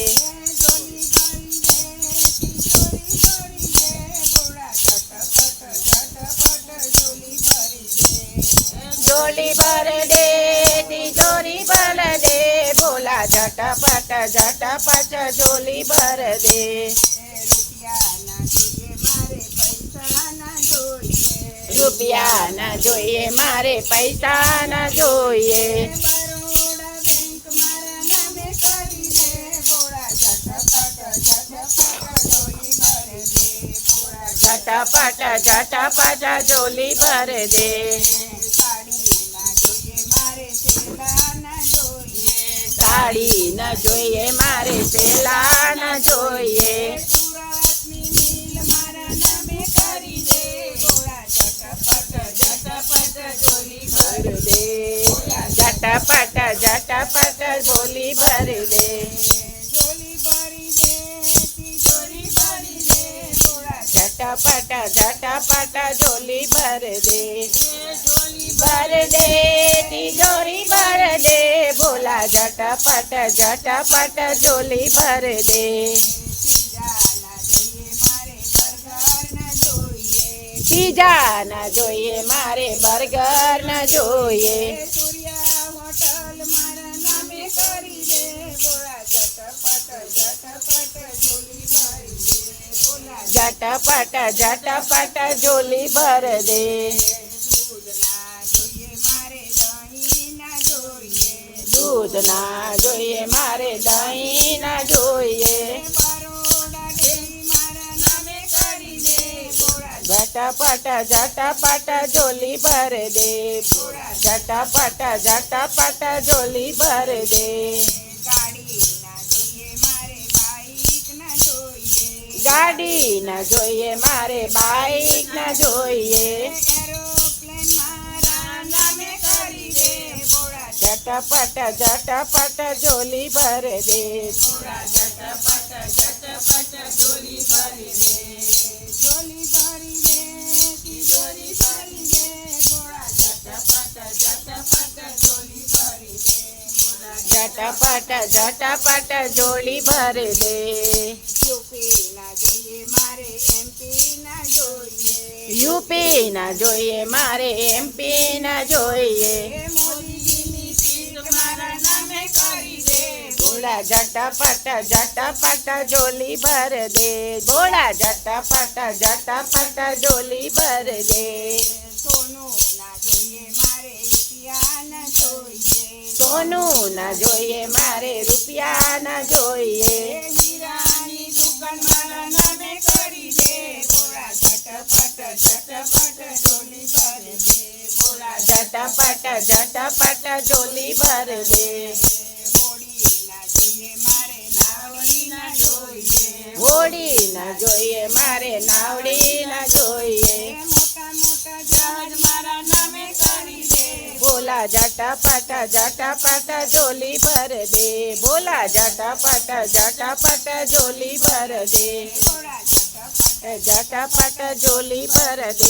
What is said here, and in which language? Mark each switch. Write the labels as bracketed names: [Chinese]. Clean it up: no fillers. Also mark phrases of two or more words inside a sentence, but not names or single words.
[Hindi] झोली भर दे तिजोरी भर दे भोला झटपट झटपट झोली भर दे। [Gujarati] રૂપિયા ના જોઈએ મારે પૈસા ના જોઈએ। [Hindi] झटपट झटपट झोली भर दे। [Gujarati] साड़ी न જોઈએ મારે સેલા ન જોઈએ। [Hindi] झटपट झटपट झोली भर दे। झटपट झटपट झोली भर दे। भर दे तिजोरी भर दे भोला झटपट झटपट झोली भर दे। [Gujarati] पिज़ा न જોઈએ મારે બર્ગર ન જોઈએ। [Hindi] झटपट झटपट झोली भर दे। [Gujarati] दूध ना જોઈએ મારે દહીં ના જોઈએ। [Hindi] झटपट झटपट झोली भर दे। झटपट झटपट झोली भर दे। [Gujarati] गाड़ी न જોઈએ મારે બાઈક ન જોઈએ। [Hindi] झटपट झटपट झोली भर दे। झटपट झटपट झोली भर दे। झटपट झटपट झोली भर दे। [Gujarati] यूपी न જોઈએ મારે એમપી ન જોઈએ। [Hindi] भोला झटपट झटपट झोली भर दे। भोला झटपट झटपट झोली भर दे। [Gujarati] સોનું ન જોઈએ મારે રૂપિયા ન જોઈએ। [Hindi] झटपट झटपट झोली भर दे। [Gujarati] घोड़ी न જોઈએ મારે નાવડી ન જોઈએ। [Hindi] भोला झटपट झटपट झोली भर दे। भोला झटपट झटपट झोली भर दे। झटपट झोली भर दे।